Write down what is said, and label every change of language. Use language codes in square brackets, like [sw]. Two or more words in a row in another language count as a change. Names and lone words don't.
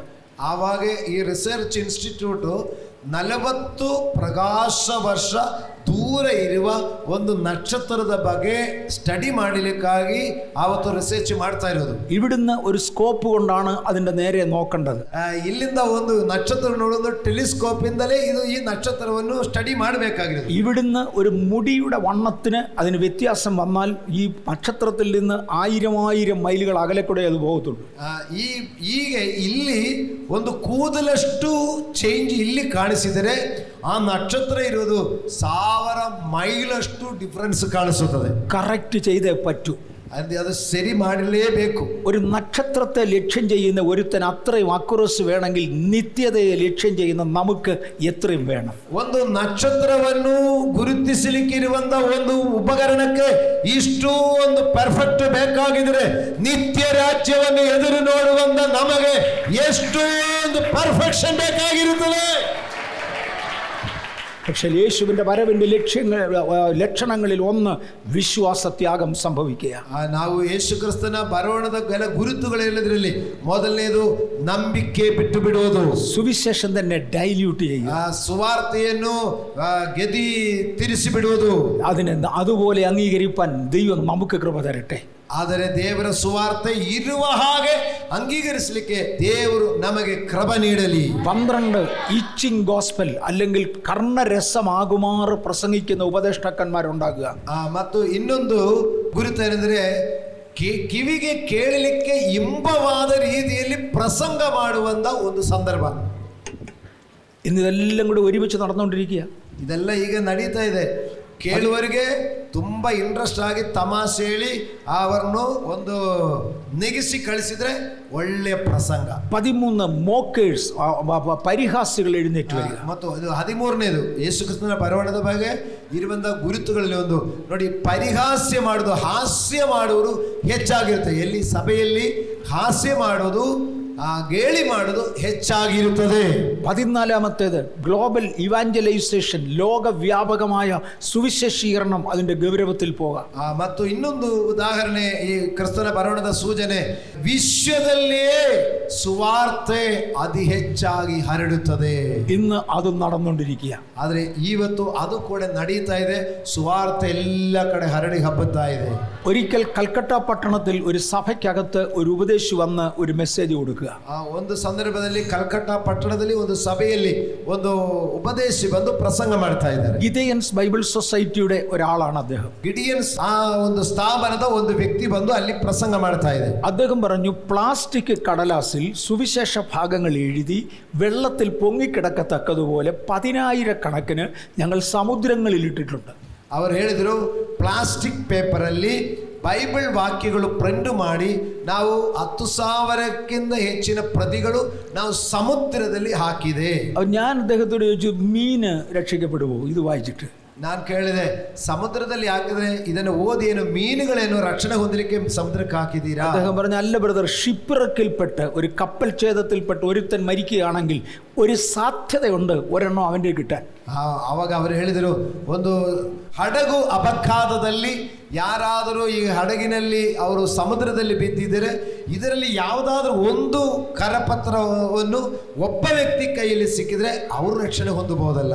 [kn] ಆವಾಗ ಈ [en] research institute [kn] 40 ಪ್ರಕಾಶ ವರ್ಷ ದೂರ ಇರುವ ಒಂದು ನಕ್ಷತ್ರದ ಬಗ್ಗೆ ಸ್ಟಡಿ ಮಾಡಲಿಕ್ಕಾಗಿ ಆವತ್ತು ರಿಸರ್ಚ್ ಮಾಡ್ತಾ ಇರೋದು. [ml] ഇവിടുന്ന് ഒരു സ്കോപ്പ് കൊണ്ടാണ് അതിന്റെ നേരെ നോക്കേണ്ടത്. [kn] ಇಲ್ಲಿಂದ ಒಂದು ನಕ್ಷತ್ರ ನೋಡೋದು ಟೆಲಿಸ್ಕೋಪ್ ಇಂದಲೇ ಇದು ಈ ನಕ್ಷತ್ರವನ್ನು ಸ್ಟಡಿ ಮಾಡಬೇಕಾಗಿರೋದು. [ml] ഇവിടുന്ന് ഒരു മുടിയുടെ വണ്ണത്തിന് അതിന് വ്യത്യാസം വന്നാൽ ഈ നക്ഷത്രത്തിൽ നിന്ന് 1000 മൈലുകൾ അകലെ കൂടെ അത് പോകത്തുള്ളൂ. [kn] ಈಗ ಇಲ್ಲಿ ಒಂದು ಕೂದಲಷ್ಟು ಚೇಂಜ್ ಇಲ್ಲಿ ಕಾಣಿಸಿದರೆ ಆ ನಕ್ಷತ್ರ ಇರೋದು 1000 ಮೈಲಷ್ಟು ಡಿಫರೆನ್ಸ್ ಕಾಣಿಸುತ್ತದೆ. [ml] കറക്റ്റ് ചെയ്തേ പറ്റൂ. അത് ശരി ಮಾಡಲೇಬೇಕು. ഒരു നക്ഷത്രത്തെ ലക്ഷ്യം ചെയ്യുന്ന ഒരുത്തൻ അത്രയും അക്യുറസി വേണമെങ്കിൽ നിത്യതയെ ലക്ഷ്യം ചെയ്യുന്ന നമുക്ക് എത്രയും വേണം. [kn] ಒಂದು ನಕ್ಷತ್ರವನ್ನು ಗುರುತಿಸಲಿಕ್ಕಿರುವಂತ ಒಂದು ಉಪಕರಣಕ್ಕೆ ಇಷ್ಟು ಒಂದು ಪರ್ಫೆಕ್ಟ್ ಬೇಕಾಗಿದ್ರೆ ನಿತ್ಯ ರಾಜ್ಯವನ್ನು ಎದುರು ನೋಡುವಂತ ನಮಗೆ ಎಷ್ಟು ಒಂದು ಪರ್ಫೆಕ್ಷನ್ ಬೇಕಾಗಿರುತ್ತದೆ. [ml] പക്ഷേ യേശുവിൻ്റെ വരവിൻ്റെ ലക്ഷണങ്ങളിൽ ഒന്ന് വിശ്വാസത്യാഗം സംഭവിക്കുക. [kn] ನಾವು ಯೇಸು ಕ್ರಿಸ್ತನ ಬರೋಣದ ಗುರುತುಗಳೆಲ್ಲದರಲ್ಲಿ ಮೊದಲನೇದು ನಂಬಿಕೆ ಬಿಟ್ಟು ಬಿಡುವುದು. [ml] സുവിശേഷം തന്നെ ഡൈല്യൂട്ട് ചെയ്യുക. [kn] ಸುವಾರ್ತೆಯನ್ನು ಗೆದಿ ತಿರುಸಿ ಬಿಡುವುದು. [ml] അതുപോലെ അംഗീകരിപ്പാൻ ദൈവം നമുക്ക് കൃപ തരട്ടെ. [kn] ಆದರೆ ದೇವರ ಸುವಾರ್ತೆ ಇರುವ ಹಾಗೆ ಅಂಗೀಕರಿಸಲಿಕ್ಕೆ ದೇವರು ನಮಗೆ ಕೃಪೆ ನೀಡಲಿ. [ml] 12 [en] itching gospel [ml] അല്ലെങ്കിൽ കർണരസമാകുമാറ് പ്രസംഗിക്കുന്ന ഉപദേഷ്ടാക്കന്മാരുണ്ടാകുക. [kn] ಮತ್ತು ಇನ್ನೊಂದು ಗುರುತೇನೆಂದರೆ ಕಿವಿಗೆ ಕೇಳಲಿಕ್ಕೆ ಇಂಬವಾದ ರೀತಿಯಲ್ಲಿ ಪ್ರಸಂಗ ಮಾಡುವಂತ ಒಂದು ಸಂದರ್ಭ. [ml] ഇന്നിതെല്ലാം കൂടി ഒരുമിച്ച് നടന്നുകൊണ്ടിരിക്കുക. [kn] ಇದೆಲ್ಲ ಈಗ ನಡೀತಾ ಇದೆ. ಕೇಳುವರಿಗೆ ತುಂಬಾ ಇಂಟ್ರೆಸ್ಟ್ ಆಗಿ ತಮಾಷೆ ಹೇಳಿ ಅವರನ್ನು ಒಂದು ನೆಗಿಸಿ ಕಳಿಸಿದ್ರೆ ಒಳ್ಳೆಯ ಪ್ರಸಂಗ. [ml] 13 മോക്കേഴ്സ് പരിഹാസികൾ എഴുന്നേറ്റ് വരിക. [kn] ಮತ್ತು ಇದು 13ನೇದು ಯೇಸು ಕ್ರಿಸ್ತನ ಬರವಣದ ಬಗ್ಗೆ ಇರುವಂತ ಗುರುತುಗಳಲ್ಲಿ ಒಂದು ನೋಡಿ, ಪರಿಹಾಸ್ಯ ಮಾಡೋದು, ಹಾಸ್ಯ ಮಾಡುವುದು ಹೆಚ್ಚಾಗಿರುತ್ತೆ. ಎಲ್ಲಿ ಸಭೆಯಲ್ಲಿ ಹಾಸ್ಯ ಮಾಡೋದು, ಗೇಲಿ ಮಾಡೋದು ಹೆಚ್ಚಾಗಿರುತ್ತದೆ. [ml] 14ാമത്തേത് [en] global evangelisation, [ml] ലോകവ്യാപകമായ സുവിശേഷീകരണം, അതിന്റെ ഗൗരവത്തിൽ പോകാം. [kn] ಮತ್ತು ಇನ್ನೊಂದು ಉದಾಹರಣೆ, ಈ ಕ್ರಿಸ್ತನ ಬರೋಣದ ಸೂಚನೆ, ವಿಶ್ವದಲ್ಲಿಯೇ ಸುವಾರ್ತೆ ಅತಿ ಹೆಚ್ಚಾಗಿ ಹರಡುತ್ತದೆ. [ml] ഇന്ന് അത് നടന്നുകൊണ്ടിരിക്കുക. [kn] ಆದರೆ ಇವತ್ತು ಅದು ಕೂಡ ನಡೀತಾ ಇದೆ. ಸುವಾರ್ತೆ ಎಲ್ಲ ಕಡೆ ಹರಡಿ ಹಬ್ಬುತ್ತಾ ಇದೆ. [ml] ഒരിക്കൽ കൽക്കട്ട പട്ടണത്തിൽ ഒരു സഭയ്ക്കകത്ത് ഒരു ഉപദേശി വന്ന് ഒരു മെസ്സേജ് കൊടുക്കുക. [kn] ಒಂದು ಸಂದರ್ಭದಲ್ಲಿ ಕಲ್ಕಟ್ಟ ಪಟ್ಟಣದಲ್ಲಿ ಒಂದು ಸಭೆಯಲ್ಲಿ ಒಂದು ಉಪದೇಶಿ ಬಂದು ಪ್ರಸಂಗ ಮಾಡ್ತಾ ಇದ್ದಾರೆ. [ml] ഗിദെയൻസ് ബൈബിൾ സൊസൈറ്റിയുടെ ഒരാളാണ് അദ്ദേഹം. [kn] ಗಿಡಿಯನ್ಸ್ ಆ ಒಂದು ಸ್ಥಾಪನದ ಒಂದು ವ್ಯಕ್ತಿ ಬಂದು ಅಲ್ಲಿ ಪ್ರಸಂಗ ಮಾಡ್ತಾ ಇದೆ. [ml] അദ്ദേഹം പറഞ്ഞു, പ്ലാസ്റ്റിക് കടലാസിൽ സുവിശേഷ ഭാഗങ്ങൾ എഴുതി വെള്ളത്തിൽ പൊങ്ങിക്കിടക്കത്തക്കതുപോലെ 10,000 കണക്കിന് ഞങ്ങൾ സമുദ്രങ്ങളിൽ ഇട്ടിട്ടുണ്ട്. [kn] ಅವರು ಹೇಳಿದರು, ಪ್ಲಾಸ್ಟಿಕ್ ಪೇಪರಲ್ಲಿ ಬೈಬಲ್ ವಾಕ್ಯಗಳು ಪ್ರಿಂಟ್ ಮಾಡಿ ನಾವು 10,000ಕ್ಕಿಂತ ಹೆಚ್ಚಿನ ಪ್ರತಿಗಳು ನಾವು ಸಮುದ್ರದಲ್ಲಿ ಹಾಕಿದೆ. [ml] ഞാൻ അദ്ദേഹത്തോട് ചോദിച്ചു, മീന് രക്ഷിക്കപ്പെടുമോ ഇത് വായിച്ചിട്ട്? [kn] ನಾನು ಕೇಳಿದೆ, ಸಮುದ್ರದಲ್ಲಿ ಹಾಕಿದ್ರೆ ಇದನ್ನು ಓದಿ ಏನು ಮೀನುಗಳೇನು ರಕ್ಷಣೆ ಹೊಂದಲಿಕ್ಕೆ ಸಮುದ್ರಕ್ಕೆ ಹಾಕಿದ್ದೀರಾ? [ml] അദ്ദേഹം പറഞ്ഞു, അല്ല ബ്രദർ, ഷിപ്പ്റക്കിൽപ്പെട്ട് ഒരു കപ്പൽ ഛേദത്തിൽപ്പെട്ട് ഒരുത്തൻ മരിക്കുകയാണെങ്കിൽ ഒരു സാധ്യതയുണ്ട് ഒരെണ്ണം അവൻ്റെ കിട്ടാൻ. [kn] ಅವಾಗ ಅವರು ಹೇಳಿದರು, ಒಂದು ಹಡಗು ಅಪಘಾತದಲ್ಲಿ ಯಾರಾದರೂ ಈ ಹಡಗಿನಲ್ಲಿ ಅವರು ಸಮುದ್ರದಲ್ಲಿ ಬಿದ್ದಿದ್ದರೆ ಇದರಲ್ಲಿ ಯಾವುದಾದ್ರೂ ಒಂದು ಕರಪತ್ರವನ್ನು ಒಬ್ಬ ವ್ಯಕ್ತಿ ಕೈಯಲ್ಲಿ ಸಿಕ್ಕಿದ್ರೆ ಅವರು ರಕ್ಷಣೆ ಹೊಂದಬಹುದಲ್ಲ.